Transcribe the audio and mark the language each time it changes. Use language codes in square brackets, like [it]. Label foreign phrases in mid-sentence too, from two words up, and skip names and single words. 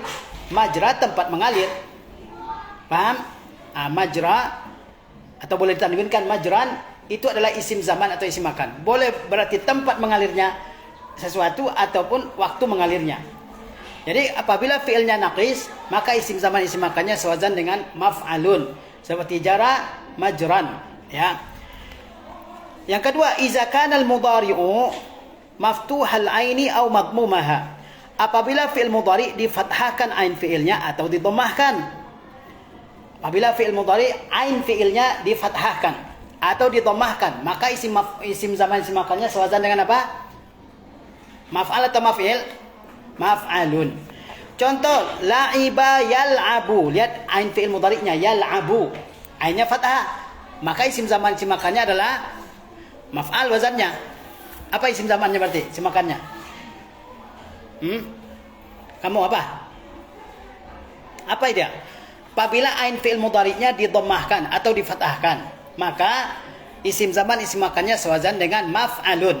[id] Majra tempat mengalir. Paham? Majra, atau boleh ditanwinkan majran, itu adalah isim zaman atau isim makan. Boleh berarti tempat mengalirnya sesuatu ataupun waktu mengalirnya. Jadi apabila fi'ilnya naqis, maka isim zaman isim makannya sewazan dengan maf'alun. Seperti [ar] jara majran, [id] ya. Yang kedua, [ar] iza kana al-mudhari'u maftuhal aini aw madmumaha. [id] Apabila fi'il mudhari difathahkan ain fi'ilnya atau didomahkan. Apabila fi'il mudhari ain fi'ilnya difathahkan atau didomahkan, maka isim zaman isim makannya sewazan dengan apa? Maf'al atau maf'il? Maf'alun. Contoh, [ar] la'iba yal'abu. [id] Lihat ain fi'il mudhari'nya yal'abu. Ainnya fathah. Maka isim zaman isim makannya adalah maf'al wazannya. Apa isim zamannya berarti? Isim makannya. Kamu apa? Apa dia? Apabila ain fi'il mudhari'nya didomahkan atau difathahkan, maka isim zaman isim makannya sewazan dengan maf'alun.